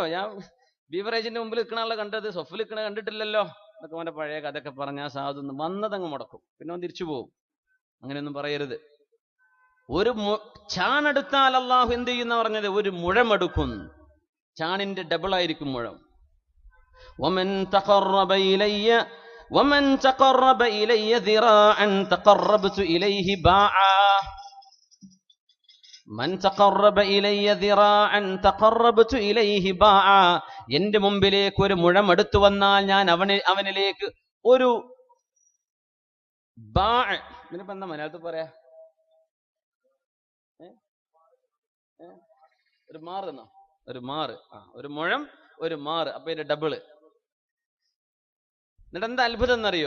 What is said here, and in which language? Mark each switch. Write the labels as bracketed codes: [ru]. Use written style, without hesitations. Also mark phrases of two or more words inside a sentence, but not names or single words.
[ml] ഞാൻ ബീവറേജിന്റെ മുമ്പിൽ നിൽക്കണ കണ്ടത് സൊഫിൽ നിൽക്കണ കണ്ടിട്ടില്ലല്ലോ എന്നൊക്കെ അവന്റെ പഴയ കഥയൊക്കെ പറഞ്ഞാൽ സാധുന്ന് വന്നതങ്ങ് മുടക്കും. പിന്നെ അവൻ തിരിച്ചു പോകും. അങ്ങനെയൊന്നും പറയരുത്. ഒരു ചാണെടുത്താൽ അള്ളാഹു എന്ത് ചെയ്യുന്ന പറഞ്ഞത്? ഒരു മുഴമെടുക്കും. ചാണിന്റെ ഡബിൾ ആയിരിക്കും മുഴം. [ar] ومن تقرب إلي ذراعا تقربت إليه باعا من تقرب إلي ذراعا تقربت إليه باعا [ml] എന്റെ മുമ്പിലേക്ക് ഒരു മുഴം എടുത്തു വന്നാൽ ഞാൻ അവനിലേക്ക് ഒരു ഇതിനിപ്പോ എന്താ മലയാളത്തിൽ പറയാ? ഒരു മാറ് എന്നോ? ഒരു മാറ്. ഒരു മുഴം ഒരു മാറ്. അപ്പൊ ഇതിന്റെ ഡബിള്. എന്നിട്ട് എന്താ അത്ഭുതം എന്നറിയോ?